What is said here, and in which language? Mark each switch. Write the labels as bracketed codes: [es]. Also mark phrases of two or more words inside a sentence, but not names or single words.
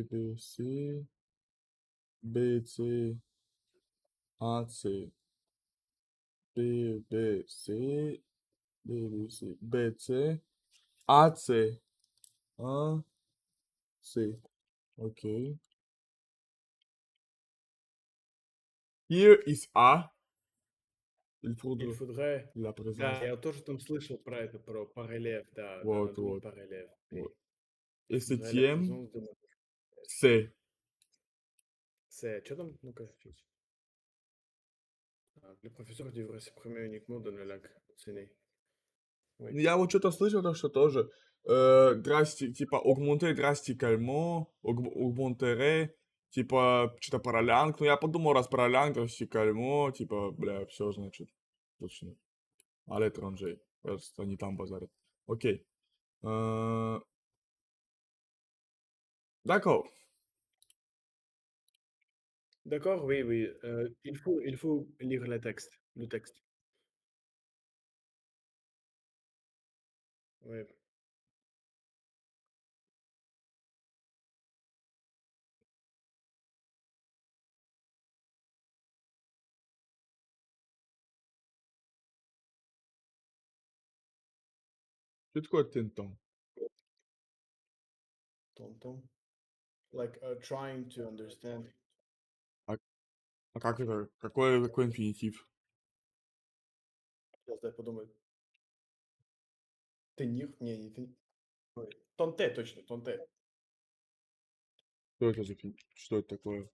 [en] B, C, B, C, A, C, B, B, C, B, B, C, B, C, A, C, 1, C. Ok. Here is A. [fr] Il Il faudra faudrait... la [ru] Да, [fr] présence. [ru] я тоже там слышал про это, про параллель, да, да, Вот, надо быть вот, параллель. вот. [fr] Il Et faudrait la septième, présence de... C. C'est... [ru] Что там? Ну-ка, чуть. [fr] Le professeur devrait s'exprimer uniquement dans la langue enseignée. Oui. [ru] Я вот что-то слышал, то, что тоже типа [fr] augmenter drastiquement, [ru] augmenterait, типа что-то паралянг. Ну, я подумал, раз паралянг drastiquement, типа, бля, все, значит, точно. [fr] À l'étranger. [ru] Просто они там базарят. Окей. Э, [fr] D'accord. D'accord, oui, oui. Il faut lire le texte. Le texte. Oui. C'est quoi t'entends? Tonton. [en] Like, trying to understand. [ru] А, а как это? Какой инфинитив? Сейчас дай подумать. Tenir? Не tenir. Ой. Тонте, точно, тонте. Что это за Что это такое?